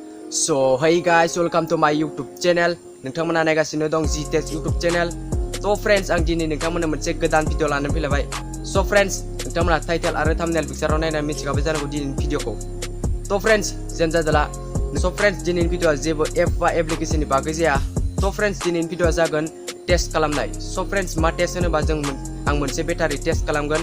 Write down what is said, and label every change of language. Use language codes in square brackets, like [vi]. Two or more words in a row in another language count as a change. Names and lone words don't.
[en] So hey guys, welcome to my YouTube channel. [brx] नोंथांमोना नायगासिनो दं GTech [en] YouTube channel. So friends, [brx] आं दिनै नोंथांमोननो मोनसे गोदान भिडिअ लानानै फैलायबाय. [en] So friends, [brx] नोंथांमोना टाइटेल आरो [en] thumbnail pictureआव [brx] नायनानै मिथिखाबाय जानांगौ दिनैनि भिडिअखौ. [en] So friends, [brx] जेन जादोला. [en] So friends, [brx] दिनैनि भिडिअआ जेबो एप बा एप्लिकेशननि बागै जाया. [en] So friends, [brx] दिनैनि भिडिअआ जागोन टेस्ट खालामनाय. [en] So friends, [brx] मा टेस्ट होनोबा आं मोनसे [en] battery test [brx] खालामगोन.